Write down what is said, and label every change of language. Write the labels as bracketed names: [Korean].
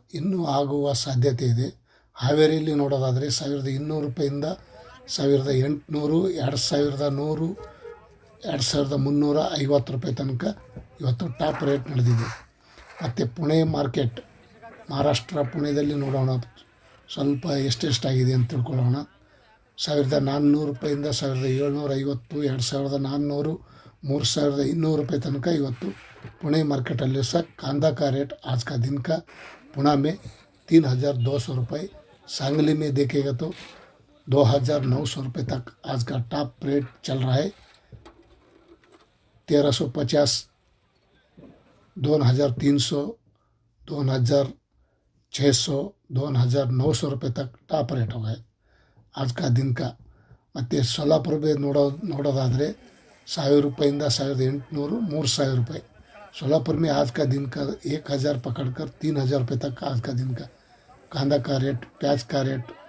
[Kannada] ಇನ್ನೂ ಆಗುವ ಸಾಧ್ಯತೆ ಇದೆ. ಹಾವೇರಿಯಲ್ಲಿ ನೋಡೋದಾದರೆ 1,200 ರೂಪಾಯಿಂದ 1,800, 2,100, 2,350 ರೂಪಾಯಿ ತನಕ ಇವತ್ತು ಟಾಪ್ ರೇಟ್ ನಡೆದಿದೆ. ಮತ್ತು ಪುಣೆ ಮಾರ್ಕೆಟ್, ಮಹಾರಾಷ್ಟ್ರ ಪುಣೆದಲ್ಲಿ ನೋಡೋಣ ಸ್ವಲ್ಪ ಎಷ್ಟೆಷ್ಟಾಗಿದೆ ಅಂತ ತಿಳ್ಕೊಳ್ಳೋಣ. 1,400 ರೂಪಾಯಿಂದ 1,750, 2,400, 3,200 ರೂಪಾಯಿ ತನಕ ಇವತ್ತು [Hindi] पुणे मार्केटಲ್ಲಿ सह कांदा का रेट आज का दिन का पुणे में 3,200 रुपये, सांगली में देखेगा तो 2,900 रुपये तक आज का टॉप रेट चल रहा है. 1,350, 2,300, 2,600, 2,900 रुपये तक टॉप रेट हो गए आज का दिन का. [Kannada] ಮತ್ತು ಸೊಲ್ಲಾಪುರ ನೋಡೋದಾದರೆ 1,000 ರೂಪಾಯಿಂದ 1,800, 3,000 रुपये. [Hindi] सोलापुर में आज का दिन का 1,000 पकड़कर 3,000 रुपये तक आज का दिन का कांदा का रेट, प्याज का रेट.